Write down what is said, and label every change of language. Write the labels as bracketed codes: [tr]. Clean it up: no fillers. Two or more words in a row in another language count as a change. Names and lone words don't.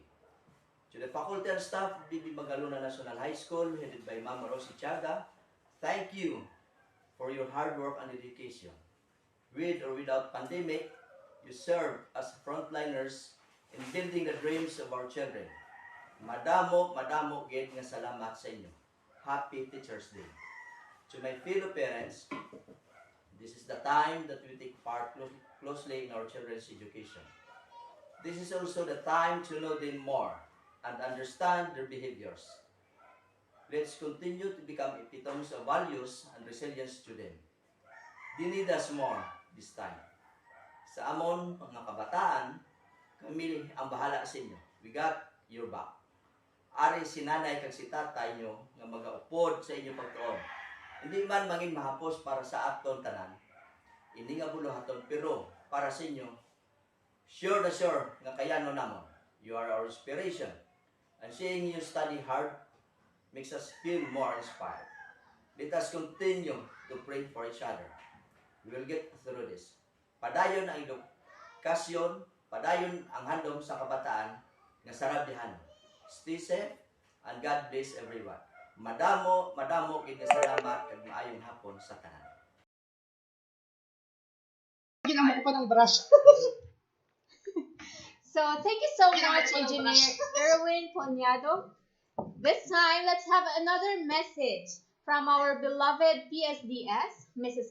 [en] To the faculty and staff of BB Magalona National High School, headed by Ma'am Rosie Chaga, thank you for your hard work and dedication. With or without pandemic, you serve as frontliners in building the dreams of our children. [hil] Madamo gid nga salamat sa inyo. [en] Happy Teachers Day. To my fellow parents, this is the time that we take part closely in our children's education. This is also the time to know them more and understand their behaviors. Let's continue to become epitomes of values and resilience to them. They need us more this time. [hil] Sa amon, mga kabataan, kami ang bahala sa inyo. [en] We got your back. [hil] Ari si nanay kag si tatay nyo nga magaupod sa inyong pagtuon. Hindi man mangin mahapos para sa aton tanan. Hindi nga buluhaton, pero para sa inyo, sure na sure nga kayano namon. [en] You are our inspiration. And seeing you study hard makes us feel more inspired. Let us continue to pray for each other. We will get through this. [hil] Padayon ang edukasyon, padayon ang handom sa kabataan nga sarabihan. [en] Stay safe and God bless everyone. [hil] Madamo gid nga salamat kag maayong hapon sa tanan. Ginamo ko pa ng brush. [en] So, thank you so much, Engineer Erwin Punyado. This time, let's have another message from our beloved PSDS, Mrs.